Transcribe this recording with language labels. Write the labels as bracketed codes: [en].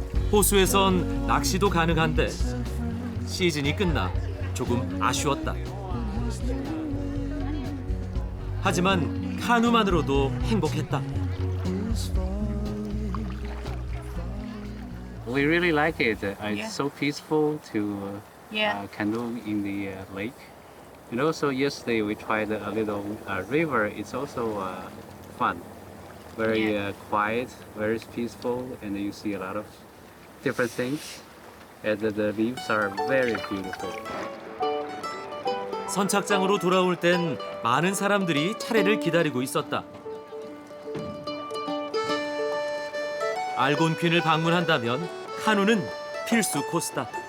[ko] 호수에선 낚시도 가능한데 시즌이 끝나 조금 아쉬웠다. 하지만 카누만으로도 행복했다. [en] We really like it. It's so peaceful to Yeah. canoe in the lake. And also yesterday we tried a little river. It's also fun, very quiet, very peaceful, and you see a lot of different things. And the views are very beautiful. [ko] 선착장으로 돌아올 땐 많은 사람들이 차례를 기다리고 있었다. 알곤퀸을 방문한다면 카누는 필수 코스다.